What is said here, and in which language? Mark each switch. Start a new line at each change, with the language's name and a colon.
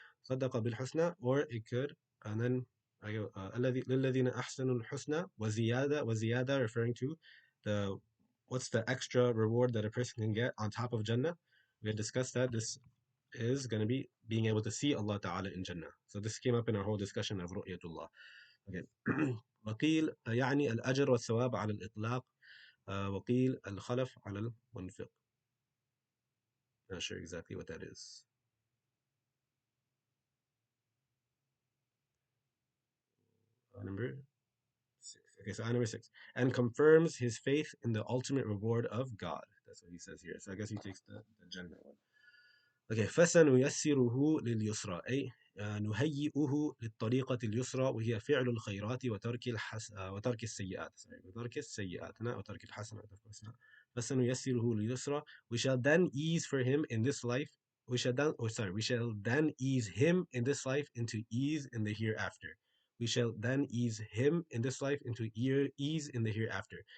Arabic: صدق بالحسنى,
English: or it could, and then
Arabic: للذين أحسنوا الحسنى وزيادة
English: referring to the what's the extra reward that a person can get on top of Jannah. We had discussed that this is going to be being able to see Allah Ta'ala in Jannah. So this came up in our whole discussion of رؤية. Okay.
Arabic: وقيل يعني الأجر والثواب على الإطلاق وقيل الخلف على المنفق.
English: Not sure exactly what that is. Number 6. Okay, so number 6. And confirms his faith in the ultimate reward of God. That's what he says here. So I guess he takes the Jannah one.
Arabic: Okay, فسنيسره لليسرى أي نهيئه للطريقة اليسرى وهي فعل الخيرات وترك السيئات.
English: Sorry,
Arabic: وترك السيئات
English: not
Arabic: وترك الحسنات,
English: of course not.
Arabic: فسنيسره لليسرى,
English: we shall then ease for him in this life. We shall then ease him in this life into ease in the hereafter. We shall then ease him in this life into ease in the hereafter.